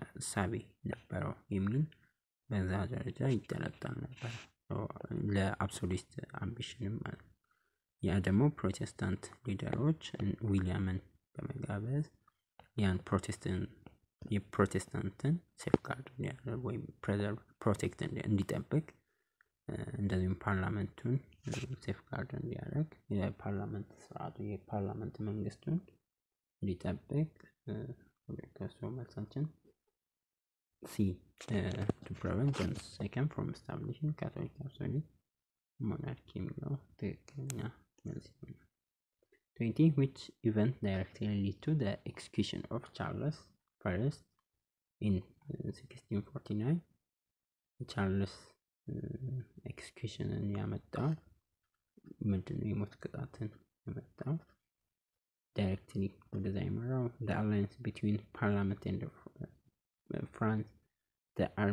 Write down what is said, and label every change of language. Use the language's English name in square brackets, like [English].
[Amharic] ሳቢ ነበረው የሚል በዛ ደረጃ ይጠረጠር ነበር ለአብሶሉት አምቢሽንም ማለት ያ ደግሞ ፕሮቴስታንት ሊደሮች ዊሊያምን በመጋበዝ ያን የፕሮቴስታንትን ሴፍጋርድ ያደርግ ወይም ፕሬዘርቭ ፕሮቴክት እንዲጠብቅ እንደዚሁም ፓርላመንቱን ሴፍጋርድ እንዲያደርግ የፓርላመንት ስርዓቱ የፓርላመንት መንግስቱን እንዲጠብቅ ከሱ መልሳችን C. [English] To prevent John II from establishing Catholic Apostolic monarchy [Amharic] የሚለው ትክክለኛ መልስ ይሆናል። [English] 20. Which event directly led to the execution of Charles I in 1649? [Amharic] ቻርልስ ኤክስኪዩሽንን ያመጣው ምንድነው? የሞት ቅጣትን ያመጣው ዳይሬክትሊ ወደዛ ይመራው [English] the alliance between parliament and France, the